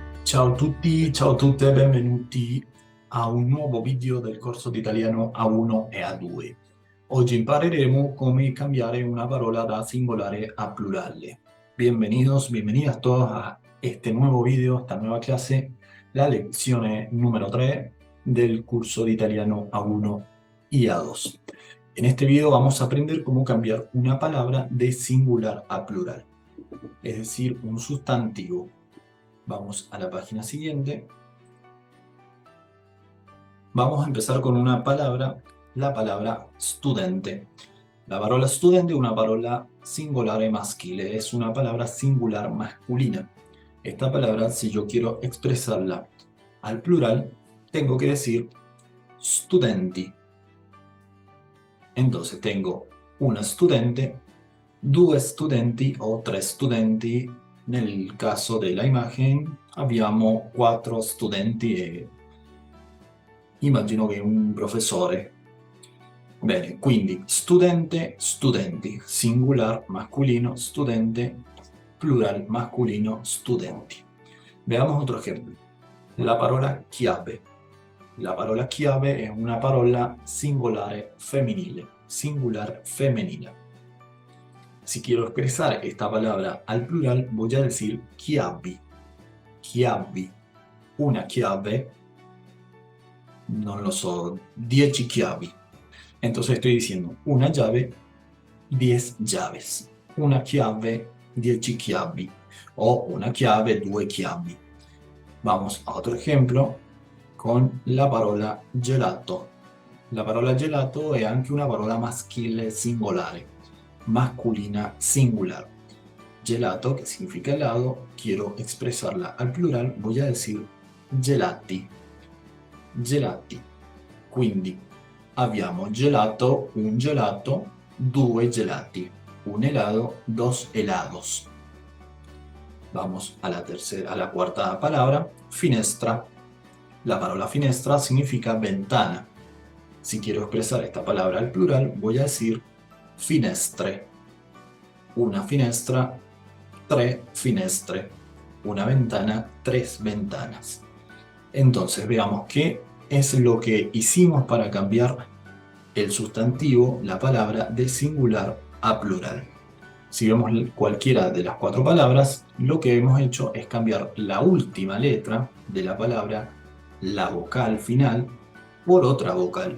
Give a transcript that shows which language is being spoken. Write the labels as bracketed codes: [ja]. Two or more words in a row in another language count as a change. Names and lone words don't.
[it] Ciao a tutti, ciao a tutte, benvenuti a un nuovo video del corso di italiano A1 e A2. Oggi impareremo come cambiare una parola da singolare a plurale. [es] Bienvenidos, bienvenidas todos a este nuevo video, esta nueva clase, la lección número 3 del curso de italiano A1 y A2. En este video vamos a aprender cómo cambiar una palabra de singular a plural, es decir, un sustantivo. Vamos a la página siguiente. Vamos a empezar con una palabra, la palabra studente. [it] La parola studente è una parola singolare maschile, [es] es una palabra singular masculina. Esta palabra, si yo quiero expresarla al plural, tengo que decir studenti. Entonces tengo [it] una studente, due studenti o tre studenti. Nel caso della imagen abbiamo 4 studenti e immagino che un professore. Bene, quindi studente, studenti, [es] singular masculino, studente, plural masculino, studenti. Veamos otro ejemplo. [it] La parola chiave. La parola chiave è una parola singolare femminile, [es] singular femenina. Si quiero expresar esta palabra al plural, voy a decir chiavi. [it] Chiavi. Una chiave, non lo so, 10 chiavi. [es] Entonces estoy diciendo una llave, 10 llaves. [it] Una chiave, 10 chiavi. O una chiave, 2 chiavi. [es] Vamos a otro ejemplo con [it] la parola gelato. La parola gelato è anche una parola maschile singolare, [es] masculina singular. Gelato, que significa helado, quiero expresarla al plural, voy a decir gelati. [it] Gelati. Quindi abbiamo gelato, un gelato, due gelati. [es] Un helado, dos helados. Vamos a la cuarta palabra, finestra. [it] La parola finestra significa ventana. [es] Si quiero expresar esta palabra al plural, voy a decir finestre. [it] Una finestra, tre finestre. [es] Una ventana, tres ventanas. Entonces veamos qué es lo que hicimos para cambiar el sustantivo, la palabra, de singular a plural. Si vemos cualquiera de las 4 palabras, lo que hemos hecho es cambiar la última letra de la palabra, la vocal final, por otra vocal.